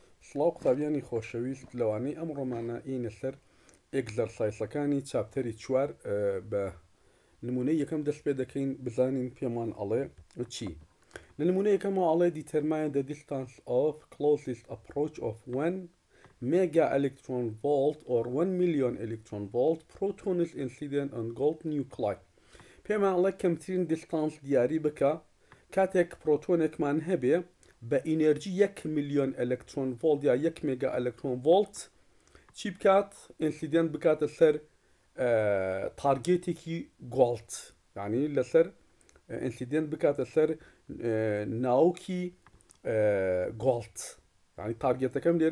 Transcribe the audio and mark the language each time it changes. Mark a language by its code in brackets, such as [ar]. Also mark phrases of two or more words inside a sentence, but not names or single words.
[ckb] سڵاو قوتابیانی خۆشەویست لەوانەی ئەمڕۆمانە ئینە سەر ئێگزەرسایسەکانی چاپتەری چوار بە نمونەی یەکەم دەست پێ دەکەین بزانین پێمان ئەڵێ چی لە نمونە یەکەمەوە ئەڵێ [en] determine the distance of closest approach of 1 mega electron volt or 1 million electron volt protons incident on gold nuclei [ckb] پێمان ئەڵێ کەمترین دیستانس دیاری بکە کاتێک پرۆتۆنێکمان هەبێ بە ئینەرژی 1 میلیۆن ئەلکترۆن ڤۆلت یا 1 مێگا ئەلکترۆن ڤۆلت چی بکات ئینسیدنت بکاتە سەر تارگێتێکی گۆڵت یعنی لەسەر ئینسیدنت بکاتە سەر ناوکی گۆڵت یعنی تارگێتەکەم لێرە